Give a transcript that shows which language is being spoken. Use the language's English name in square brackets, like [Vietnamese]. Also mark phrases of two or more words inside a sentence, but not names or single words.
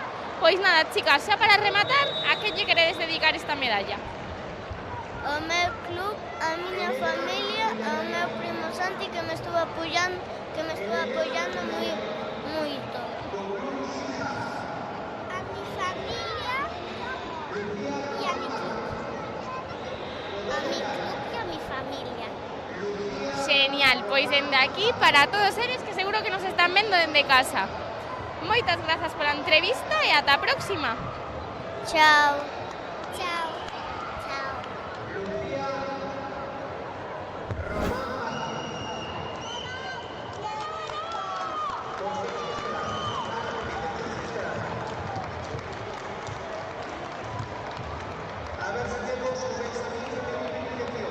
[Galician] Pois nada, chicas, xa para rematar, a que lle queredes dedicar esta medalla? Ao meu club, a miña familia, ao meu primo Santi que [Spanish] me estuvo apoiando [Galician] moito. [Spanish] A mi familia e a mi club. A mi club e a mi familia. [Galician] Genial. Genial, pois dende aquí para todos eles que seguro que nos están vendo dende casa. Moitas grazas pola entrevista e ata a próxima. Chao. Chao. Chao. [Spanish] A ver si tenemos un examen de identificación.